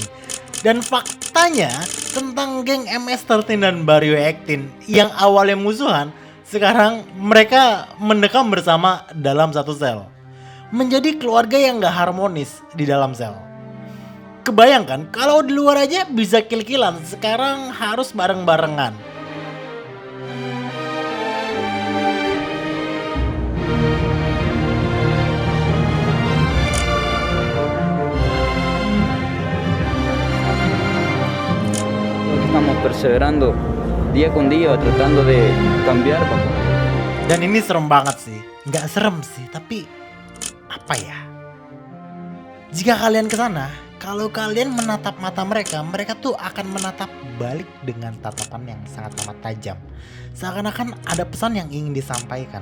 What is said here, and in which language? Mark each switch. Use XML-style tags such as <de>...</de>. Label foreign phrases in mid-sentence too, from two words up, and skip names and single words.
<id>Dan faktanya tentang geng MS-13 dan Barrio 18 yang awalnya musuhan, sekarang mereka mendekam bersama dalam satu sel. Menjadi keluarga yang gak harmonis di dalam sel. Kebayangkan kalau di luar aja bisa kill-killan, sekarang harus bareng-barengan.</id> <es>Estamos perseverando día con día tratando de cambiar,</es> <id>Pak. Dan ini serem banget sih. Nggak serem sih, tapi apa ya? Jika kalian kesana, kalau kalian menatap mata mereka, mereka tuh akan menatap balik dengan tatapan yang sangat amat tajam. Seakan-akan ada pesan yang ingin disampaikan.</id>